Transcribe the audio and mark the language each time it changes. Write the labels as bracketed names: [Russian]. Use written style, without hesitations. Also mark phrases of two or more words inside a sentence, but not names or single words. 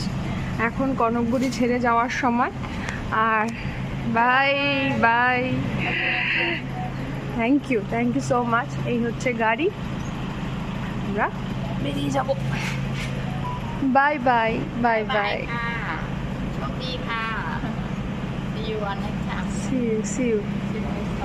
[Bangla] এখন কনকপুরী ছেড়ে যাওয়ার সময়। আর [English] bye bye, thank you so much. [Bangla] এই হচ্ছে গাড়ি, আমরা বেরিয়ে যাব। [English] bye bye bye bye, [Thai] โชคดีค่ะ [English] See you on next time. see you